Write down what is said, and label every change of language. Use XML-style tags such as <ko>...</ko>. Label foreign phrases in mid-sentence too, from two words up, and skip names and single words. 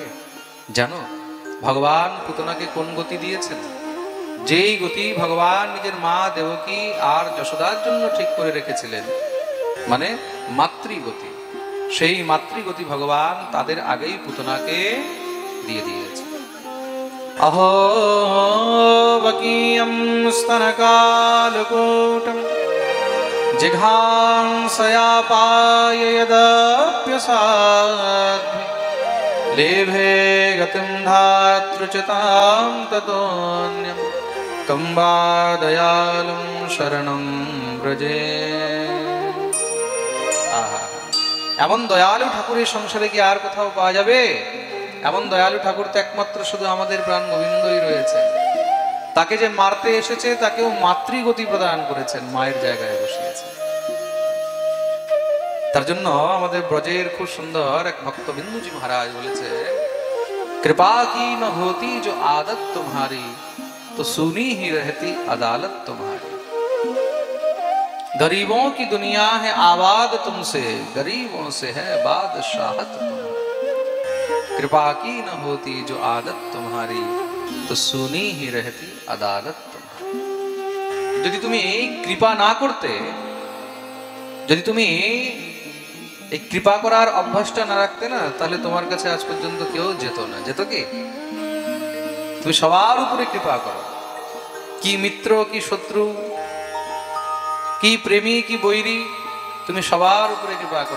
<bn>জানো ভগবান পুতনাকে কোন গতি দিয়েছেন? যেই গতি ভগবান নিজের মা দেবকী আর যশোদার জন্য ঠিক করে রেখেছিলেন, মানে মাতৃগতি, সেই মাতৃগতি ভগবান তাদের আগেই পুতনাকে দিয়ে দিয়েছে।</bn> <sa>अहो वकीयं स्तनकालकूटं जिघांसयापाय यदप्यसाध्वी लेभे गतिं धातृचितां ततोऽन्यं तं वा दयालुं शरणं व्रजे।</sa> <bn>এমন দয়ালু ঠাকুরের সংসারে কি আর কোথাও পাওয়া যাবে? এমন দয়ালু ঠাকুর তো একমাত্র শুধু আমাদের প্রাণ গোবিন্দই রয়েছে। তাকে যে মারতে এসেছে তাকেও মাতৃগতি প্রদান করেছেন, মায়ের জায়গায় বসিয়েছেন। তার জন্য আমাদের ব্রজের খুব সুন্দর এক ভক্ত বিন্দুজি মহারাজ বলেছে,</bn> <hi>कृपा की न होती जो आदत तुम्हारी तो सुनी ही रहती अदालत तुम्हारी। गरीबों की दुनिया है आबाद तुमसे, गरीबों से है बादशाहत तुम्हारी। कृपा की न होती जो आदत तुम्हारी तो सुनी ही रहती अदालत तुम्हारी।</hi> <bn>যদি তুমি কৃপা না করতে, যদি তুমি এই কৃপা করার অভ্যাসটা না রাখতে না, তাহলে তোমার কাছে আজ পর্যন্ত কেউ যেত না। যেত কি? তুমি সবার উপরে কৃপা করো, কি মিত্র কি শত্রু কি প্রেমী কি বৈরী, তুমি সবার উপরে কৃপা করো।</bn>